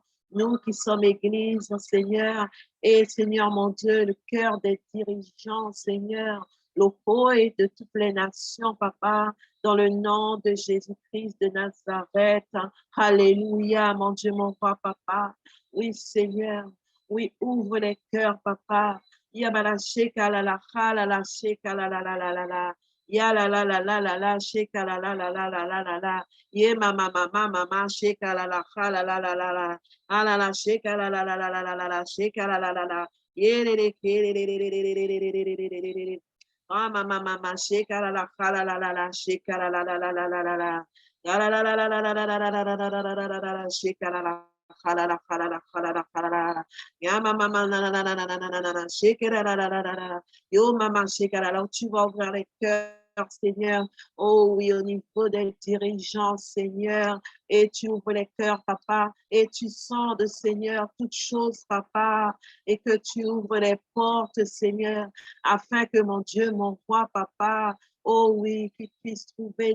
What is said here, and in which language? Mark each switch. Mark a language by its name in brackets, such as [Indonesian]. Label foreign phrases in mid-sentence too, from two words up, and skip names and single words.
[French] Nous qui sommes Église, Seigneur, et Seigneur, mon Dieu, le cœur des dirigeants, Seigneur, locaux et de toutes les nations, papa, dans le nom de Jésus-Christ de Nazareth. Alléluia, mon Dieu, mon roi, papa. Oui, Seigneur. Oui, ouvre les cœurs, papa. Yabala sheka la la la la sheka la la la la la la. Ya la la la la la la sheka la la la la la la la la. Ye mama mama mama sheka la la la la la la la. La la sheka la la la la la la la la sheka la la la la. Ye le le ke le le le le le le le le le le le le le. Ah mama mama sheka la la la la sheka la la la la la la la la. Ya la la la la la la la la la la la la la la la la sheka la la. Halala, halala, halala, halala. Ya mama, [English] shake it, yo mama, shake it. [French] Alors tu vas ouvrir les cœurs, Seigneur. Oh oui, au niveau des dirigeants, Seigneur. Et tu ouvres les cœurs, papa. Et tu sens de Seigneur toutes choses, papa. Et que tu ouvres les portes, Seigneur, afin que mon Dieu, mon roi, papa, oh oui, qu'ils puissent trouver